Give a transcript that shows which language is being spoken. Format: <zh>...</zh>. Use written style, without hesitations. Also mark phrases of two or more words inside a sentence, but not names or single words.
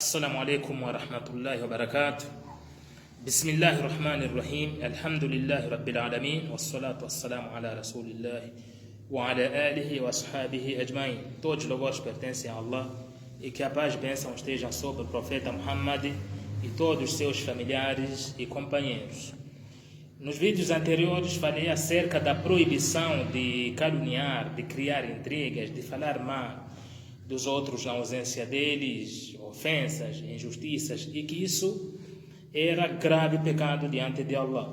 <ar>السلام عليكم ورحمة الله وبركاته. بسم الله الرحمن الرحيم. الحمد لله رب العالمين والصلاة والسلام على رسول الله وعلى آله وأصحابه أجمعين.</ar> <pt>Todos os louvores pertencem a Allah e que a paz e bênção estejam sobre o profeta Muhammad e todos os seus familiares e companheiros. Nos vídeos anteriores falei acerca da proibição de caluniar, de criar intrigas, de falar mal dos outros na ausência deles, ofensas, injustiças, e que isso era grave pecado diante de Allah.</pt>